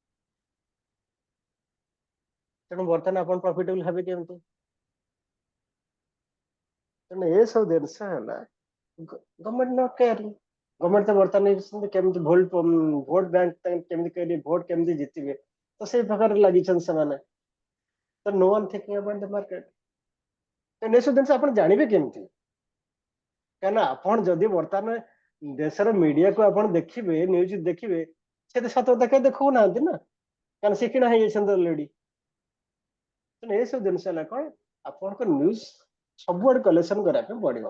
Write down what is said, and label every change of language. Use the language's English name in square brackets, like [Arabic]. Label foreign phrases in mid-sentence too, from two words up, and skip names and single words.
[Odia] ତେଣୁ ବର୍ତ୍ତମାନ ଆପଣ ପ୍ରଫିଟେବଲ ହେବେ କେମିତି? ତେଣୁ ଏସବୁ ଜିନିଷ ହେଲା [English] government not caring. [Odia] ଗଭର୍ଣ୍ଣମେଣ୍ଟ ତ ବର୍ତ୍ତମାନ କେମିତି [English] vote bank [Odia] କେମିତି କରିବେ, ଭୋଟ କେମିତି ଜିତିବେ, ତ ସେଇ ପ୍ରକାର ଲାଗିଛନ୍ତି ସେମାନେ। ତ [English] no one thinking about the market। [Odia] ତେଣୁ ଏସବୁ ଜିନିଷ ଆପଣ ଜାଣିବେ କେମିତି? କାହିଁକିନା ଆପଣ ଯଦି ବର୍ତ୍ତମାନ ଦେଶର ମିଡିଆକୁ ଆପଣ ଦେଖିବେ, ନ୍ୟୁଜ ଦେଖିବେ, ସେ ତ ସତ କଥା କେହି ଦେଖଉନାହାନ୍ତି ନା, କାରଣ ସେ କିଣା ହେଇଯାଇଛନ୍ତି ଅଲରେଡି। ତେଣୁ ଏସବୁ ଜିନିଷ ହେଲା କଣ, ଆପଣଙ୍କ ନ୍ୟୁଜ ସବୁଆଡେ କଲେକ୍ସନ କରିବା ପାଇଁ ପଡିବ।